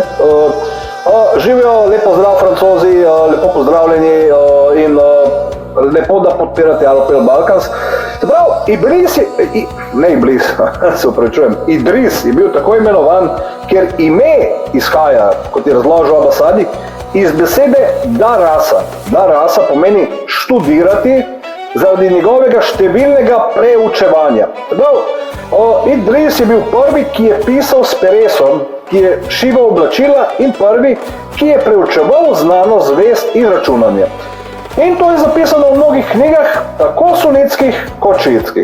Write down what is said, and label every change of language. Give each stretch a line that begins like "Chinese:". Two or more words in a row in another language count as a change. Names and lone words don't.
Slovenian: Živijo, lepo zdrav Francozi, lepo pozdravljeni in lepo, da podpirate AROPL BALKANS. Se pravi, Idris je bil tako imenovan, ker ime izhaja, kot je razložil Abasadi, iz besede da rasa. Da rasa pomeni študirati zaradi njegovega številnega preučevanja. Se pravi, Idris je bil prvi, ki je pisal s peresom, ki je šival oblačila in prvi, ki je preučeval znanost, vest in računanje. In to je zapisano v mnogih knjigah, tako sunitskih kot šiitskih.